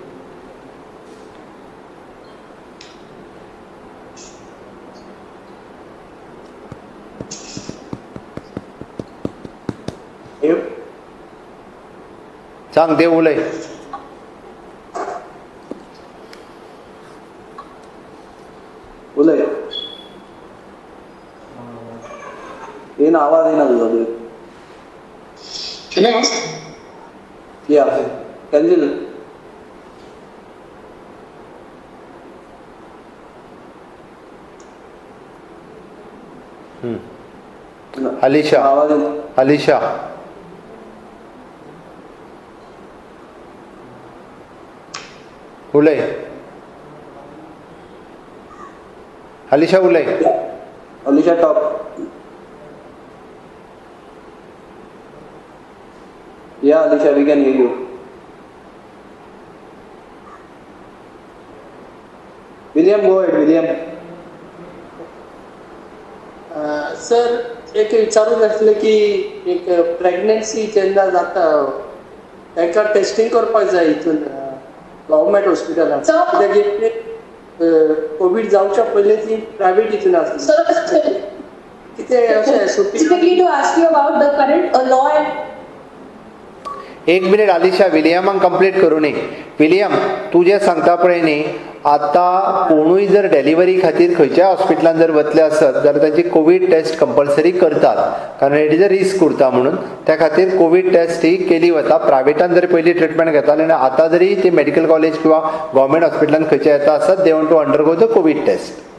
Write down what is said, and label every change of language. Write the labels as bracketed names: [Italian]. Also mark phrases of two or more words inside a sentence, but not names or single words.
[Konkani] सांग देव उलय. उलय. [Marathi] येईन आवाज येईना तुझा. [Konkani] या कॅन्सल. अलिशा आवाज अलिशा उलय. अलिशा उलय. अलिशा टॉप. या अलिशा, [English] we can hear you. William, go ahead William. [Konkani] सर एक विचारूंक आसलें की एक प्रेग्नन्सी जेन्ना जाता तांकां टेस्टिंग करपाक जाय हितून गव्हर्मेंट हॉस्पिटलांत, कित्याक कोवीड जावच्या पयलीं ती प्रायवेट हितून आसली. कितें अशें [English] Specifically to ask you about the current law and [Konkani] एक मिनिट अलिशा, विलियमाक कंप्लीट करूं न्ही. विलियम, तूं जें सांगता पळय न्ही, आतां कोणूय जर डेलिव्हरी खातीर खंयच्याय हॉस्पिटलांत जर वतले आसत जाल्यार तांची कोवीड टेस्ट कंपल्सरी करतात, कारण [English] it is a risk [Konkani] उरता म्हणून. त्या खातीर कोवीड टेस्ट ही केली वता. प्रायवेटान जरी पयलीं ट्रिटमेंट घेताले आनी आतां जरी ती मेडिकल कॉलेज किंवा गव्हर्मेंट हॉस्पिटलांत खंयचे येता आसत, [English] they want to undergo the Covid test.